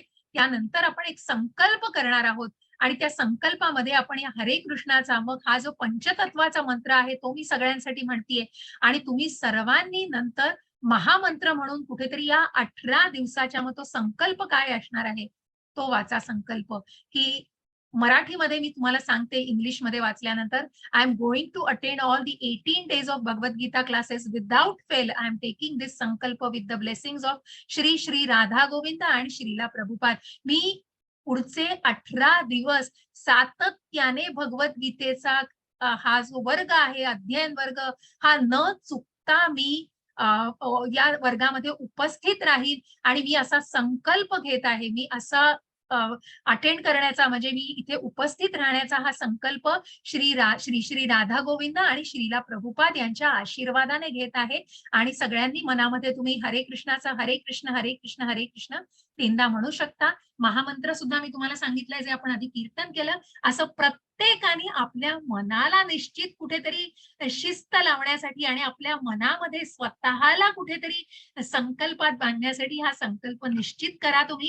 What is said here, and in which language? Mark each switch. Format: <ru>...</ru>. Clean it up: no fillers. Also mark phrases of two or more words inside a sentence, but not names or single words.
<mr>त्यानंतर आपण एक संकल्प करणार आहोत आणि त्या संकल्पामध्ये आपण या हरे कृष्णाचा मग हा जो पंचतत्वाचा मंत्र आहे तो मी सगळ्यांसाठी म्हणतीये आणि तुम्ही सर्वांनी नंतर महामंत्र म्हणून कुठेतरी या 18 दिवसाच्या मग तो संकल्प काय असणार आहे, तो वाचा संकल्प, की मराठीमध्ये मी तुम्हाला सांगते इंग्लिशमध्ये वाचल्यानंतर</mr> <en>I am going to attend all the 18 days of Bhagavad Gita classes without fail. I am taking this sankalp with the blessings of Shri Shri Radha Govind आणि Shrila Prabhupad.</en> <mr>मी पुढचे 18 दिवस सातत्याने भगवद्गीतेचा हा जो वर्ग आहे, अध्ययन वर्ग हा न चुकता मी या वर्गामध्ये उपस्थित राहील आणि मी असा संकल्प घेत आहे. मी असा अटेंड करण्याचा म्हणजे मी इथे उपस्थित राहण्याचा हा संकल्प श्री श्री राधा गोविंद आणि श्रीला प्रभुपाद यांच्या आशीर्वादाने घेत आहे आणि सगळ्यांनी मनामध्ये तुम्ही हरे कृष्णाचा</mr> <sa>हरे कृष्ण हरे कृष्ण हरे कृष्ण</sa> <mr>3दा म्हणू शकता. महामंत्र सुद्धा मी तुम्हाला सांगितलंय जे आपण आधी कीर्तन केलं. असं प्रत्येकाने आपल्या मनाला निश्चित कुठेतरी शिस्त लावण्यासाठी आणि आपल्या मनामध्ये स्वतःला कुठेतरी संकल्पात बांधण्यासाठी हा संकल्प निश्चित करा तुम्ही.</mr>